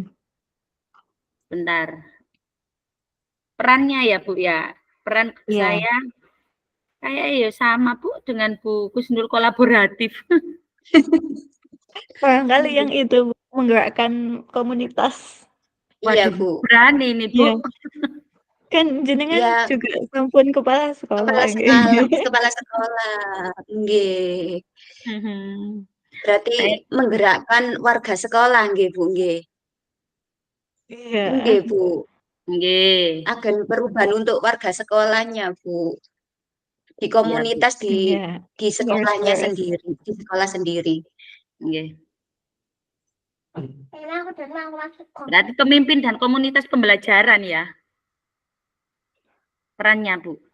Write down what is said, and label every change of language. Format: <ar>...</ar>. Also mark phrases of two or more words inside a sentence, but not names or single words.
<id>bentar. Perannya ya Bu ya, peran Iya. saya kayak ya sama Bu dengan Bu Kusnul, kolaboratif. Barangkali yang itu Bu, menggerakkan komunitas. Iya, Waduh, Bu. berani nih Bu. Iya. Kan jenengan Ya, juga sampun kepala sekolah nggih. kepala sekolah. Nggih. Mhm. Berarti Saya menggerakkan warga sekolah nggih, Bu, nggih. Iya. Nggih, Bu. nggih. Agen perubahan untuk warga sekolahnya, Bu. Di Iya Bu, komunitas Iya. di Harus sekolahnya beres. sendiri, di sekolah sendiri. nggih. Berarti pemimpin dan komunitas pembelajaran ya, perannya Bu.</id>